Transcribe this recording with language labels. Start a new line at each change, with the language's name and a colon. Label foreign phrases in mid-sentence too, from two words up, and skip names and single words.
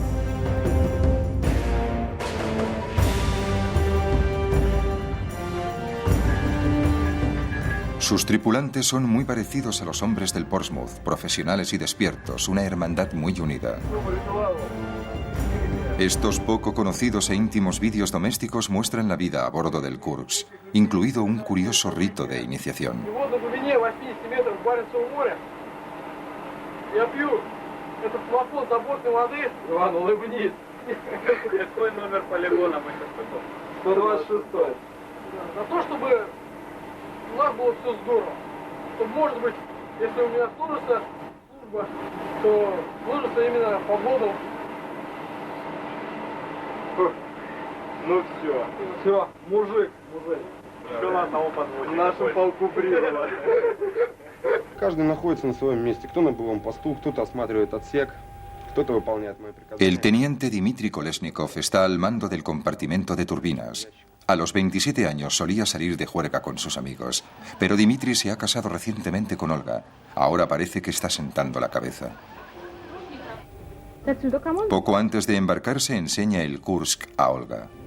Spanish: Sus tripulantes son muy parecidos a los hombres del Portsmouth, profesionales y despiertos, una hermandad muy unida. Estos poco conocidos e íntimos vídeos domésticos muestran la vida a bordo del Kursk, incluido un curioso rito de iniciación.
Russian: У нас было все здорово. То, может быть, если у меня сложится служба, то сложится именно по году. Ну все. Все, мужик. Все на одного подводит. В нашем полку прибыло. Каждый находится на своем месте. Кто на боевом посту, кто-то осматривает отсек, кто-то выполняет мои приказания.
Spanish: El teniente Dmitry Kolesnikov está al mando del compartimento de turbinas. A los 27 años solía salir de juerga con sus amigos, pero Dmitry se ha casado recientemente con Olga. Ahora parece que está sentando la cabeza. Poco antes de embarcarse enseña el Kursk a Olga.